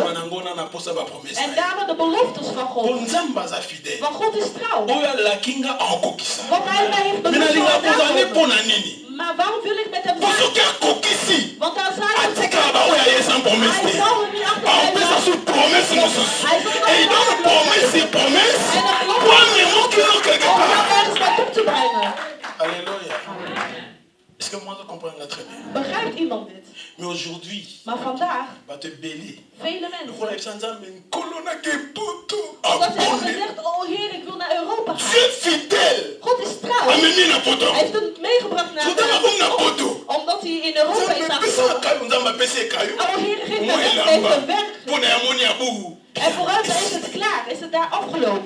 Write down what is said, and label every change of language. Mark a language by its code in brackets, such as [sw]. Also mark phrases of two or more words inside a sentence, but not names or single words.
[nl] En daarna de beloftes van God. Want God is trouw. Wat hij mij heeft beloofd. Maar waarom wil ik met hem zijn? Want daar zijn we. Hij zal hem niet achterblijven. Hij Alléluia. [fr] Est-ce que moi je comprends très bien? [nl] Begrijpt iemand dit? [fr] Mais aujourd'hui, [nl] maar vandaag, vele mensen, omdat ze hebben gezegd, oh Heer, ik wil naar Europa gaan. God is trouw. Hij heeft hem meegebracht naar Europa, omdat hij in Europa is aangekomen. Oh Heer, geef mij een werk. En vooruit is het klaar, is het daar afgelopen.